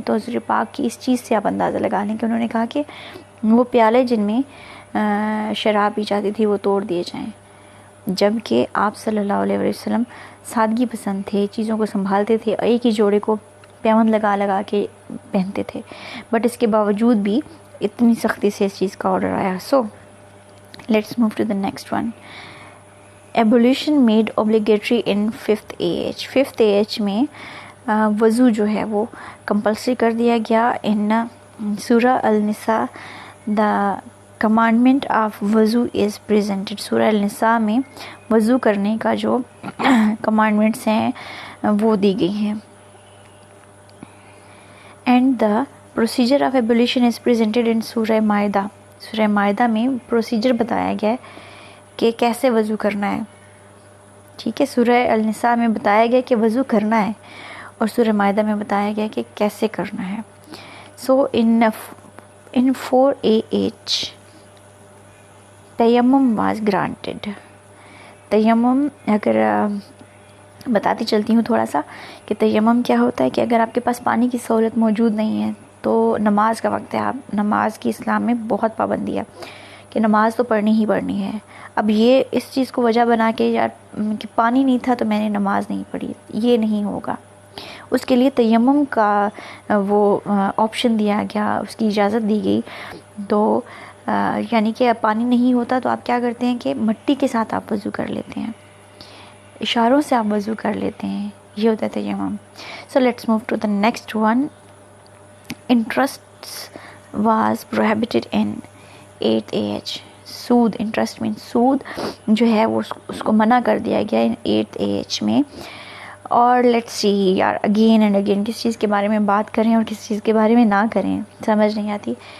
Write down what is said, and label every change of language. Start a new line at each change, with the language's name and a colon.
Urdu: تو حضور پاک کی اس چیز سے آپ اندازہ لگا لیں کہ انہوں نے کہا کہ وہ پیالے جن میں شراب پی جاتی تھی وہ توڑ دیے جائیں. جب کہ آپ صلی اللہ علیہ وسلم سادگی پسند تھے، چیزوں کو سنبھالتے تھے، ایک ہی جوڑے کو پیوند لگا لگا کے پہنتے تھے، بٹ اس کے باوجود بھی اتنی سختی سے اس چیز کا آرڈر آیا.
English: So let's move to the next one. Ablution made obligatory in 5th AH.
Urdu: 5th AH میں وضو جو ہے وہ کمپلسری کر دیا گیا.
English: In سورہ النساء the commandment of وضو از پریزنٹڈ.
Urdu: سورہ النساء میں وضو کرنے کا جو کمانڈمنٹس ہیں وہ دی گئی ہیں.
English: And the procedure of ablution is presented in سورہ مائدہ.
Urdu: سورہ مائدہ میں پروسیجر بتایا گیا ہے کہ کیسے وضو کرنا ہے. ٹھیک ہے، سورہ النساء میں بتایا گیا کہ وضو کرنا ہے، اور سورہ مائدہ میں بتایا گیا کہ کیسے کرنا ہے.
English: So in 4 AH تیمم was granted.
Urdu: تیمم اگر بتاتی چلتی ہوں تھوڑا سا کہ تیمم کیا ہوتا ہے، کہ اگر آپ کے پاس پانی کی سہولت موجود نہیں ہے تو نماز کا وقت ہے، آپ نماز کی اسلام میں بہت پابندی ہے کہ نماز تو پڑھنی ہی پڑھنی ہے. اب یہ اس چیز کو وجہ بنا کے یار کہ پانی نہیں تھا تو میں نے نماز نہیں پڑھی، یہ نہیں ہوگا. اس کے لیے تیمم کا وہ آپشن دیا گیا، اس کی اجازت دی گئی. تو یعنی کہ پانی نہیں ہوتا تو آپ کیا کرتے ہیں کہ مٹی کے ساتھ آپ وضو کر لیتے ہیں، اشاروں سے آپ وضو کر لیتے ہیں، یہ ہوتا ہے تیمم.
English: So let's move to the next one. Interest was prohibited in 8th AH.
Urdu: سود، انٹرسٹ مین سود جو ہے وہ اس کو منع کر دیا گیا ان 8th AH میں. اور
English: let's see
Urdu: یار
English: again and again
Urdu: کس چیز کے بارے میں بات کریں اور کس چیز کے بارے میں نہ کریں سمجھ نہیں آتی.